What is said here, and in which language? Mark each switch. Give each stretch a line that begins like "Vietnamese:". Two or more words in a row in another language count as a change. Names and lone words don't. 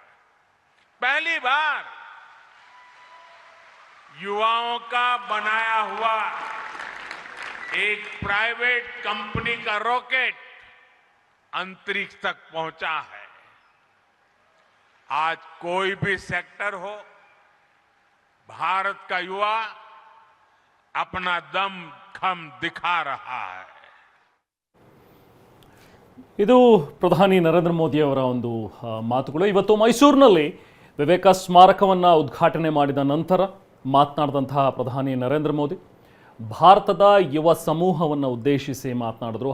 Hindi: पहली बार युवाओं का बनाया हुआ एक प्राइवेट कंपनी का रॉकेट अंतरिक्ष तक पहुंचा है। आज कोई भी सेक्टर हो, भारत का युवा अपना दम खम दिखा रहा है।
Kannada: ಇದು ಪ್ರಧಾನಿ ನರೇಂದ್ರ ಮೋದಿ ಅವರ ಒಂದು ಮಾತುಗಳು. ಇವತ್ತು ಮೈಸೂರಿನಲ್ಲಿ ವಿವೇಕ ಸ್ಮಾರಕವನ್ನು ಉದ್ಘಾಟನೆ ಮಾಡಿದ ನಂತರ ಮಾತನಾಡಿದಂತಹ ಪ್ರಧಾನಿ ನರೇಂದ್ರ ಮೋದಿ ಭಾರತದ ಯುವ ಸಮೂಹವನ್ನು ಉದ್ದೇಶಿಸಿ ಮಾತನಾಡಿದ್ರು.